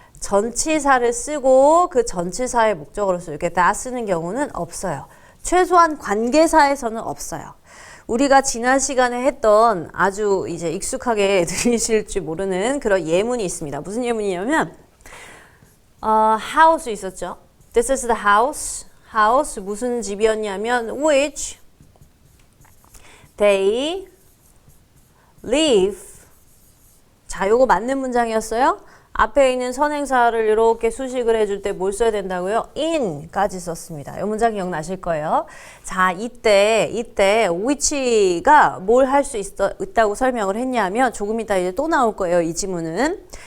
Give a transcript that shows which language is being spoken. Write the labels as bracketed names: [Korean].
[Korean] 전치사를 쓰고 그 전치사의 목적어로서 이렇게 that 쓰는 경우는 없어요. 최소한 관계사에서는 없어요. 우리가 지난 시간에 했던 아주 이제 익숙하게 들리실지 모르는 그런 예문이 있습니다. 무슨 예문이냐면 house 있었죠. [English] This is the house. [Korean] house 무슨 집이었냐면 [English] which they live. [Korean] 자, 요거 맞는 문장이었어요. 앞에 있는 선행사를 이렇게 수식을 해줄 때 뭘 써야 된다고요? in까지 썼습니다. 이 문장 기억나실 거예요. 자, 이때 which가 뭘 할 수 있다고 설명을 했냐면 조금 이따 이제 또 나올 거예요. 이 지문은.